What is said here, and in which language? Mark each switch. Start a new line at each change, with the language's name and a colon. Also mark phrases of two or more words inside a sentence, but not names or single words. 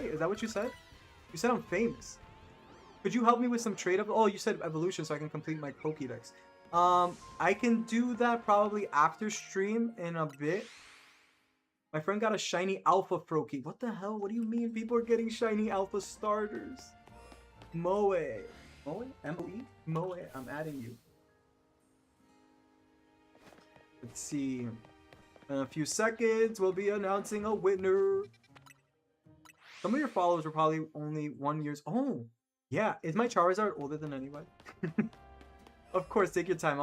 English: Is that what you said? You said I'm famous. Could you help me with some trade up? Oh, you said evolution so I can complete my Pokédex. I can do that probably after stream in a bit. My friend got a shiny alpha Froakie. What the hell? What do you mean people are getting shiny alpha starters? Moe. Moe? M-O-E? Moe. I'm adding you. Let's see. In a few seconds, we'll be announcing a winner. Some of your followers were probably only 1 year. Oh, yeah. Is my Charizard older than anybody? Of course, take your time.